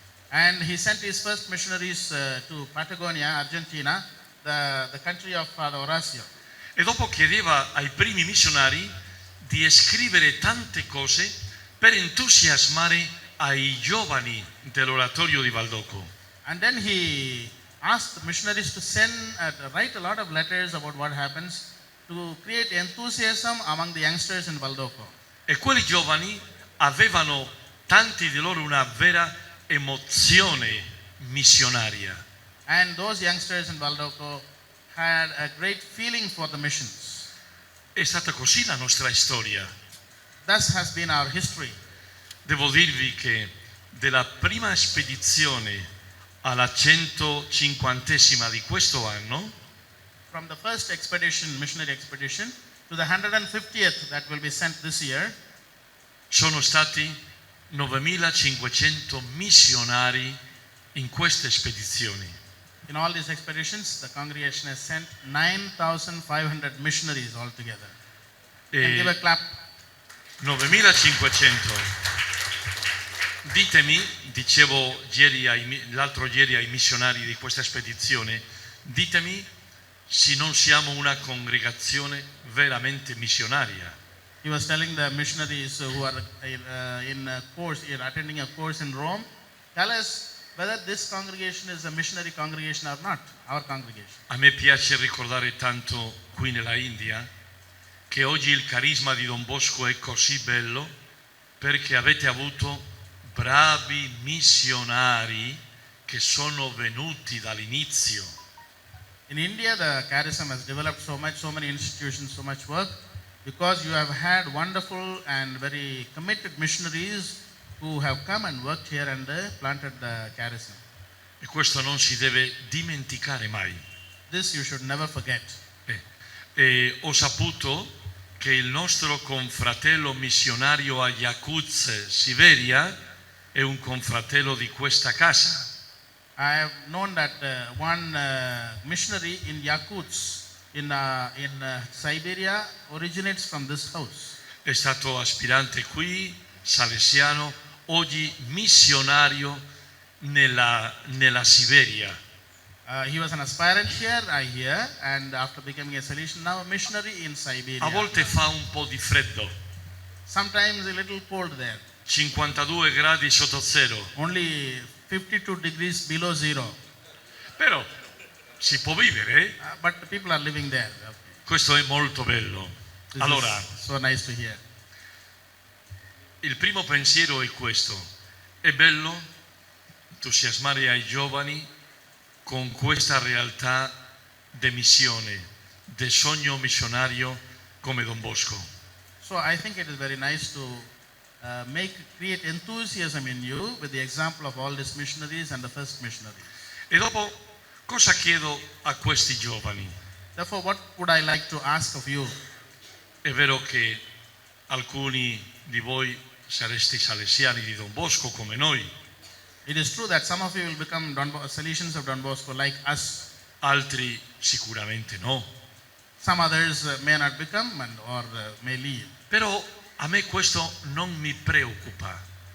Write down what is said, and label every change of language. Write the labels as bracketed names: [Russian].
[English] And he sent his first missionaries to Patagonia, Argentina, the country of Father Horacio. [Italian] E dopo chiedeva ai primi missionari di scrivere tante cose per entusiasmare ai giovani dell'oratorio di Valdocco. [English] And then he asked the missionaries to write a lot of letters about what happens to create enthusiasm among the youngsters in Valdocco. [Italian] E quei giovani avevano, tanti di loro, una vera emozione missionaria. [English] And those youngsters in Valdocco had a great feeling for the missions. [Italian] È stata così la nostra storia. [English] Thus has been our history. [Italian] Devo dirvi che della prima spedizione alla 150esima di questo anno, [English] From the first expedition, missionary expedition, to the 150th that will be sent this year, [Italian] sono stati 9.500 missionari in queste spedizioni. [English] in all these expeditions, the congregation has sent 9,500 missionaries altogether. And give a E clap. [Italian] 9.500. Ditemi, dicevo l'altro ieri ai missionari di questa spedizione, ditemi se non siamo una congregazione veramente missionaria. [English] He was telling the missionaries who are in a course, attending a course in Rome, tell us whether this congregation is a missionary congregation or not, our congregation. [Italian] A me piace ricordare tanto qui nella India che oggi il carisma di Don Bosco è così bello perché avete avuto bravi missionari che sono venuti dall'inizio. [English] In India, the charism has developed so many institutions, so much work, because you have had wonderful and very committed missionaries who have come and worked here and planted the charism. [Italian] E questo non si deve dimenticare mai. [English] This you should never forget. [Italian] E ho saputo che il nostro confratello missionario a Yakutsk, Siberia, è un confratello di questa casa. [English] I have known that one missionary in Yakutsk, in Siberia, originates from this house. [Italian] È stato aspirante qui, salesiano, oggi missionario nella Siberia. [English] He was an aspirant here, I hear, and after becoming a Salesian, now a missionary in Siberia. [Italian] A volte fa un po' di freddo, [English] Sometimes a little cold there. [Italian] 52 gradi sotto zero, [English] Only 52 degrees below zero. [Italian] però si può vivere, eh? [English] But the people are living there. [Italian] Questo è molto bello. [English] This [Italian] Allora, [English] is so nice to hear. [Italian] il primo pensiero è questo: è bello entusiasmare ai giovani con questa realtà di missione, del sogno missionario come Don Bosco. [English] So I think it is very nice to create enthusiasm in you with the example of all these missionaries and the first missionary. [Italian] E dopo, cosa chiedo a questi giovani? [English] Therefore, what would I like to ask of you? [Italian] È vero che alcuni di voi sareste salesiani di Don Bosco come noi, [English] It is true that some of you will become Salesians of Don Bosco like us. [Italian] altri sicuramente no. [English] Some others may not become or may leave. [Italian] Però a me questo non mi preoccupa.